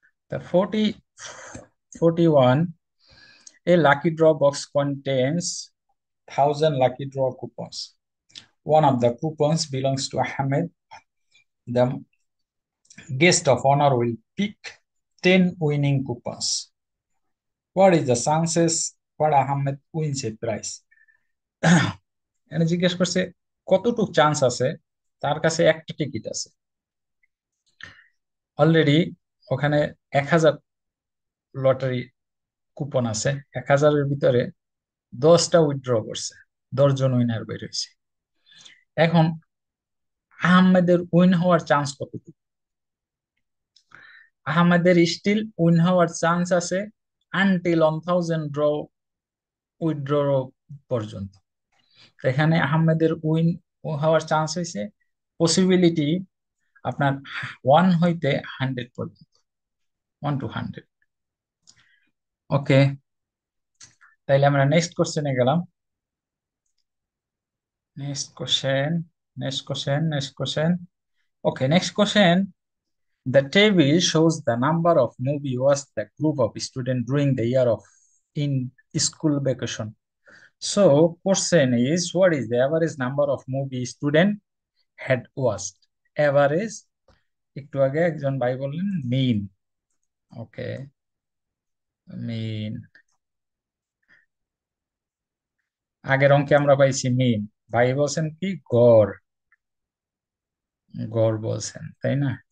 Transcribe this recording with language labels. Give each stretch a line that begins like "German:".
English: The 41, a lucky draw box contains 1,000 lucky draw coupons. One of the coupons belongs to Ahmed. The guest of honor will pick 10 winning coupons. What is the chances for Ahmed wins a prize?
Bangla: এখানে জিজ্ঞেস করছে কতটুক chance আছে, তার কাছে একটা ticket আছে already. ওখানে 1,000 লটারি কুপন আছে, 1,000-এর ভিতরে 10টা উইথড্র করছে, 10 জন উইনার বের হয়েছে। এখন আহমেদের উইন হওয়ার চান্স কতটুকু? আহমেদের স্টিল উইন হওয়ার চান্স আছে আনটিল 1,000 ড্র উইথড্র পর্যন্ত। তো এখানে আহমেদের উইন হওয়ার চান্স হয়েছে, পসিবিলিটি আপনার 1 হইতে 100 পর্যন্ত,
English: 1 to 100।
Bangla: ওকে, তাইলে আমরা নেক্সট কোশ্চেনে গেলাম।
English: Next question, next question, next question. Okay, next question. The table shows the number of movie watched the group of students during the year of in school vacation. So, question is, what is the average number of movie student had watched?
Bangla: Average, একটু আগে একজন ভাই বললেন মিন। ওকে, মিন, আগের অঙ্কে আমরা পাইছি মিন, ভাই বলছেন কি গড়, গড় বলছেন, তাই না?